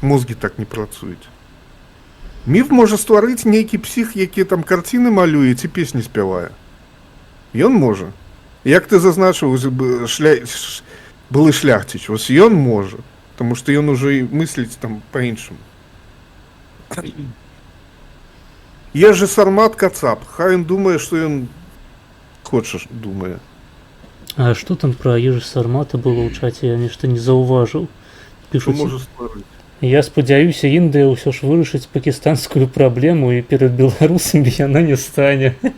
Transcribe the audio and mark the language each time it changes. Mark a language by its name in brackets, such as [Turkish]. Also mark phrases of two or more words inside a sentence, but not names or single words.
[Belarusian] Мозгі так не працуюць. Міф можа стварыць нейкі псіх, які там карціны малюе ці песні спявае. Ён можа. Як ты зазначыў, былы шляхціч, вось ён можа, таму што ён ужо і мысліць там па-іншаму. Є же Сармат Кацап, хай ён думае, што ён хоча думае. А што там пра ежы Сармата было ў чаце, я нешта не заўважыў. Што Пішуць, можа стварыць. я спадзяюся, Індыя ўсё ж вырашыць пакістанскую праблему і перад беларусамі яна не стане.